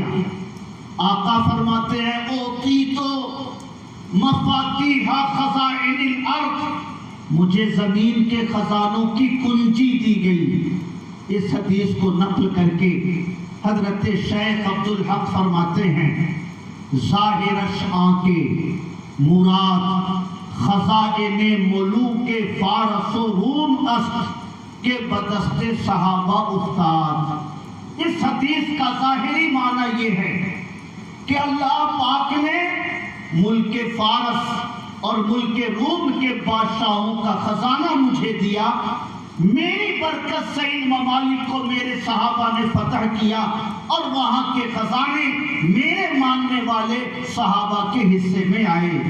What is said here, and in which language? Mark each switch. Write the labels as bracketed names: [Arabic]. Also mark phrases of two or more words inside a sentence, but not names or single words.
[Urdu] آقا فرماتے ہیں [Arabic] اوتیت مفاتیح خزائن الارض، [Urdu] مجھے زمین کے خزانوں کی کنجی دی گئی۔ اس حدیث کو نقل کر کے حضرت شیخ عبدالحق فرماتے ہیں [Persian] ظاہر اشعاں کے مراد خزائن ملوک فارس و روم است کے بدست صحابہ افتاد۔ [Urdu] اس حدیث کا ظاہری معنی یہ ہے کہ اللہ پاک نے ملک فارس اور ملک روم کے بادشاہوں کا خزانہ مجھے دیا، میری برکت سے ان ممالک کو میرے صحابہ نے فتح کیا اور وہاں کے خزانے میرے ماننے والے صحابہ کے حصے میں آئے۔